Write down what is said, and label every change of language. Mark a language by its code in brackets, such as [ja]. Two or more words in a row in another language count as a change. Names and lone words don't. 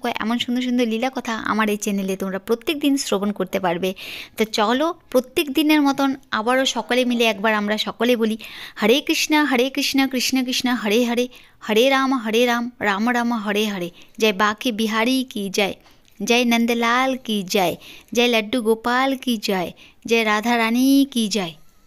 [bn] এমন সুন্দর সুন্দর লীলা কথা আমার এই চ্যানেলে তোমরা প্রত্যেক দিন শ্রবণ করতে পারবে। তো চলো প্রত্যেক দিনের মতন আবারও সকলে মিলে একবার আমরা সকলে বলি হরে কৃষ্ণ কৃষ্ণ কৃষ্ণ হরে হরে, হরে রাম রাম রাম হরে হরে। [hi] जय बांके बिहारी की जय, जय नंदलाल की जय, जय लड्डू गोपाल की जय, जय राधा रानी की जय।